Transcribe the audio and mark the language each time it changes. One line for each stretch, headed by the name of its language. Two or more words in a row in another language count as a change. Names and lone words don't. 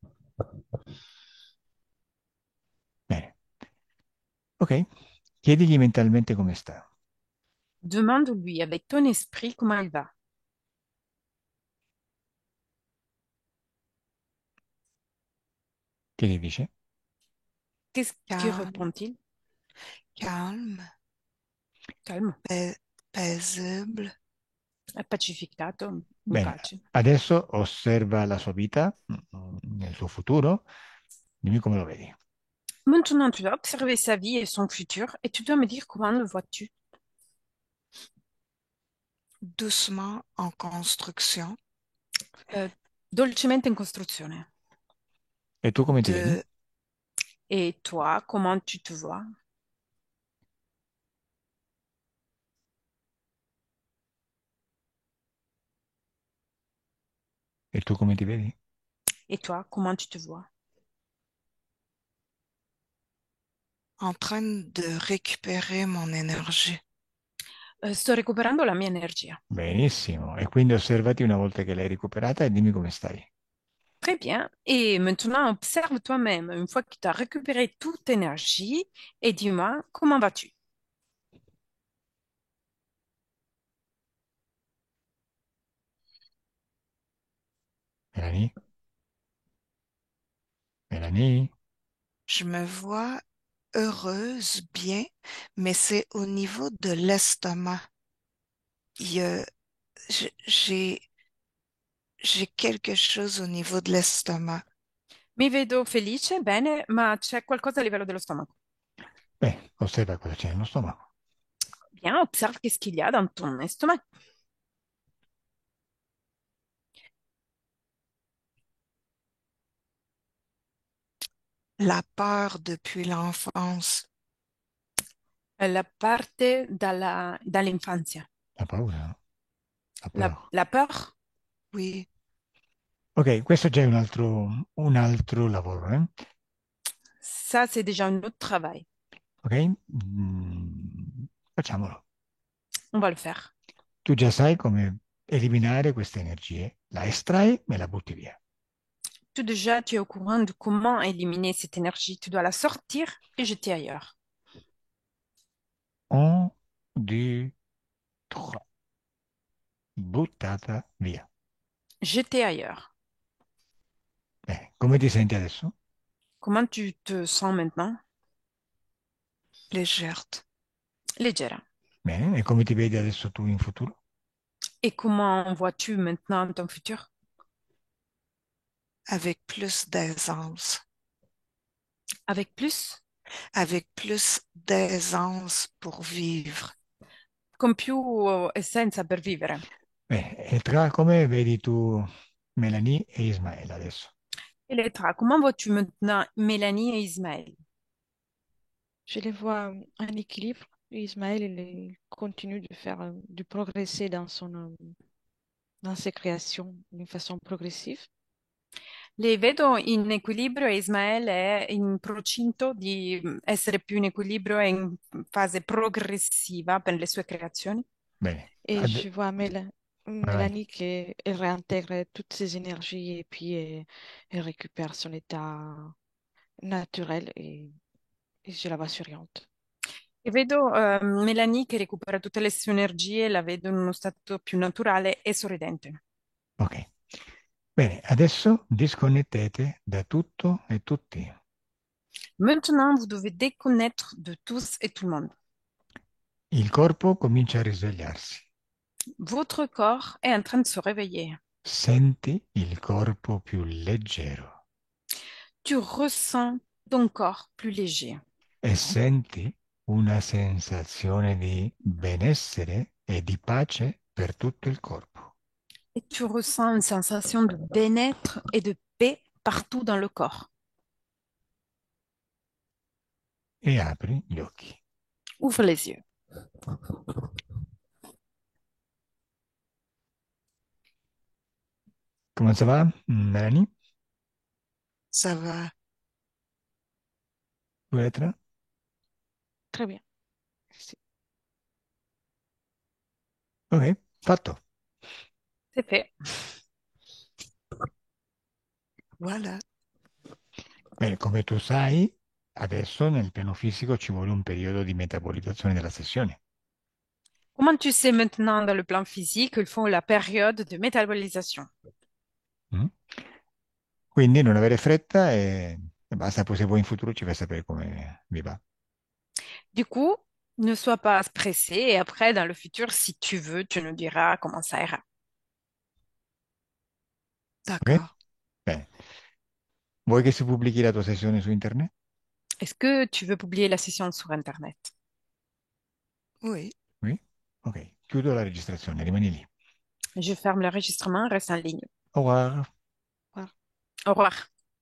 Italian: Bene. Ok, chiedigli mentalmente come sta.
French: demande-lui avec ton esprit comment il va.
Italian: Che gli dice?
French: Qu'est-ce que Calme, répond-il? calme, Calme, paisible.
Italian: è pacificato, mi Bene, pace. adesso osserva la sua vita nel suo futuro. Dimmi come lo vedi.
French: Maintenant, tu dois observer sa vie et son futur et tu dois me dire comment le vois-tu. Doucement en construction.
Italian: Dolcemente in costruzione. E tu come ti vedi?
French: De, Et toi, comment tu te vois?
Italian: E tu come ti vedi?
French: Et toi, comment tu te vois? en train de récupérer mon énergie.
Italian: Sto recuperando la mia energia. Benissimo. E quindi osservati una volta che l'hai recuperata e dimmi come stai.
French: Très bien. Et maintenant, observe toi-même une fois que tu as récupéré toute énergie et dis-moi, comment vas-tu? Melanie? Melanie? Je me vois heureuse, bien, mais c'est au niveau de l'estomac. Il y a- j'ai quelque chose au niveau de l'estomac.
Italian: Mi vedo felice, bene, ma c'è qualcosa a livello dello stomaco. Osserva cosa c'è nello stomaco.
French: Bien, observe qu'est-ce qu'il y a dans ton estomac. La peur depuis l'enfance.
Italian: La parte dall'infanzia. La paura, no? La La, paura.
French: la peur, Oui,
Italian: Ok, questo già è un altro lavoro, eh?
French: ça, c'est déjà un autre travail.
Italian: Ok? Facciamolo.
French: On va le faire.
Italian: Tu già sai come eliminare queste energie. La estrai e la butti via.
French: Tout déjà, tu es au courant de comment éliminer cette énergie. Tu dois la sortir et jeter ailleurs.
Italian: Un, due, tre. Buttata via.
French: Jeter ailleurs.
Italian: Come ti senti adesso?
French: Comment tu te sens maintenant? légère. Légère.
Italian: Bene, e come ti vedi adesso tu in futuro?
French: Et comment vois-tu maintenant ton futur? Avec plus d'aisance. Avec plus, Avec plus d'aisance pour vivre.
Italian: con più essenza per vivere. E tra come vedi tu Melanie e Ismael adesso?
French: Et Letra, comment vois-tu maintenant Mélanie et Ismaël? Je les vois en équilibre. Ismaël, il continue de faire, de progresser dans ses créations d'une façon progressive.
Italian: Li vedo in equilibrio e Ismael è in procinto di essere più in equilibrio e in fase progressiva per le sue creazioni. Bene,
French: Et je vois
Italian: vai, vai.
French: Mélanie qui elle réintègre toutes ses énergies et puis elle récupère son état naturel et je la vois souriante.
Italian: E vedo Melanie che recupera tutte le sue energie, la vedo in uno stato più naturale e sorridente. Ok. Bene, adesso disconnettete da tutto e tutti.
French: Maintenant, vous devez déconnaître de tous et tout le monde.
Italian: Il corpo comincia a risvegliarsi.
French: Votre corps est en train de se réveiller.
Italian: Senti il corpo più leggero
French: Tu ressens ton corps plus léger.
Italian: e senti una sensazione di benessere e di pace per tutto il corpo.
French: Et tu ressens une sensation de bien-être et de paix partout dans le corps.
Italian: E apri gli occhi.
French: Ouvre les yeux. Come ça va, Melanie? Ça va. Petra? Très bien. Merci.
Italian: Ok, fatto.
French: C'est fait. Voilà.
Italian: Bene, come tu sai, adesso nel piano fisico ci vuole un periodo di metabolizzazione della sessione.
French: Comment tu sais maintenant dans le plan physique qu'il faut la période de métabolisation? Mm?
Italian: Quindi non avere fretta e basta, poi se vuoi in futuro ci fai sapere come vi va.
French: Du coup, ne sois pas stressé et après, dans le futur, si tu veux, tu nous diras comment ça ira. Ok? D'accord.
Italian: Bene. Vuoi che si pubblichi la tua sessione su internet?
French: Est-ce que tu veux publier la session sur Internet? Oui. Oui?
Italian: Ok, chiudo la registrazione, rimani lì.
French: Je ferme l'enregistrement, reste en ligne. Au revoir. Voilà. Au revoir.